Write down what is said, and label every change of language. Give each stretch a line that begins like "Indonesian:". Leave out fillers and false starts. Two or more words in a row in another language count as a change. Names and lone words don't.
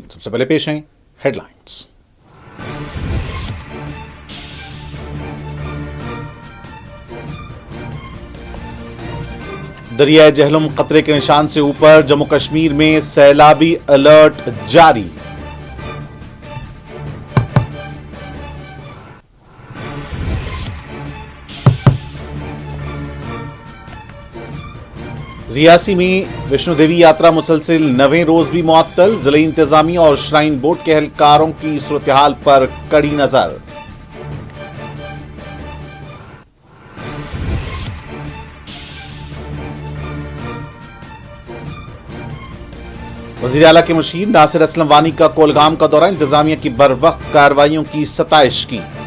Urdu: سب سے پہلے پیش ہیں ہیڈ لائنز۔ دریائے جہلم خطرے کے نشان سے اوپر، جموں کشمیر میں سیلابی الرٹ جاری۔ ریاسی میں ویشنو دیوی یاترا مسلسل 9ویں روز بھی معطل، ضلعی انتظامیہ اور شرائن بورڈ کے اہلکاروں کی صورتحال پر کڑی نظر۔ وزیر اعلیٰ کے مشیر ناصر اسلم وانی کا کولگام کا دورہ، انتظامیہ کی بروقت کارروائیوں کی ستائش کی۔